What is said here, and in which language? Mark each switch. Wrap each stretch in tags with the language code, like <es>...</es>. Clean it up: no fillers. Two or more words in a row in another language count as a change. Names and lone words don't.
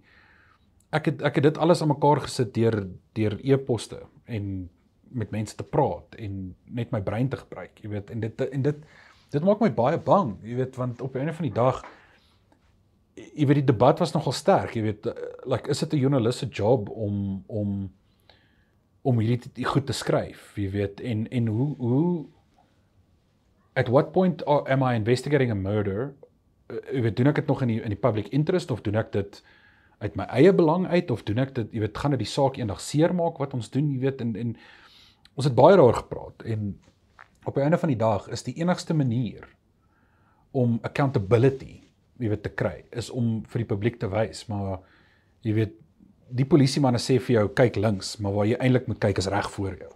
<af>Ek het dit alles aan mekaar gesit deur e-poste en met mense te praat en net my brein te gebruik, jy weet, en dit maak my baie bang, jy weet, want op 'n einde van die dag, jy weet, die debat was nogal sterk, jy weet, is dit 'n joernalis se job om hierdie goed te skryf, jy weet, en hoe</af> <en>at what point am I investigating a murder?</en> <af>Jy weet, doen ek dit nog in die</af> <en>public interest,</en> <af>of doen ek dit uit my eie belang uit, of doen ek dit, jy weet, gaan dit die saak eendag seermaak wat ons doen, jy weet, en ons het baie daaroor gepraat, en op die einde van die dag is die enigste manier om accountability, jy weet, te kry, is om vir die publiek te wys, maar jy weet, die polisiemanne sê vir jou, kyk links, maar waar jy eintlik moet kyk is reg voor jou.</af>